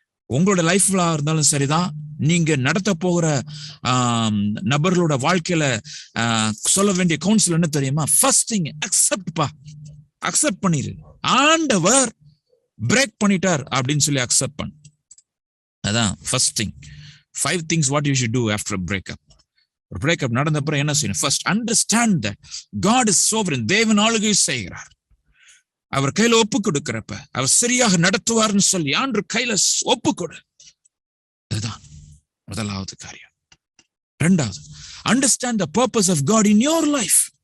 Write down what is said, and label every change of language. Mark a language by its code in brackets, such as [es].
[ta] உங்களோட லைஃப்ல இருந்தாலும் சரிதான், நீங்க நடத்த போகிற நபர்களோட வாழ்க்கையில சொல்ல வேண்டிய கவுன்சில் என்ன தெரியுமா, [en] first thing [ta] அக்செப்ட் பண்ணிரு. ஆண்டவர் பிரேக் பண்ணிட்டார் அப்படின்னு சொல்லி அக்செப்ட் பண்ணு. அதான் first thing. [en] 5 things what you should do after a breakup. [ta] ஒரு பிரேக்கப் நடந்த அப்புறம் என்ன செய்யணும், [en] First understand that God is sovereign. [ta] தேவன் ஆளுகை செய்கிறார். அவர் கையில ஒப்பு கொடுக்கிறப்ப அவர் சரியாக நடத்துவார்னு சொல்லி ஆண்டு கையில ஒப்பு கொடு. அதுதான் முதலாவது காரியம். 2வது, [en] Understand the purpose of God in your life.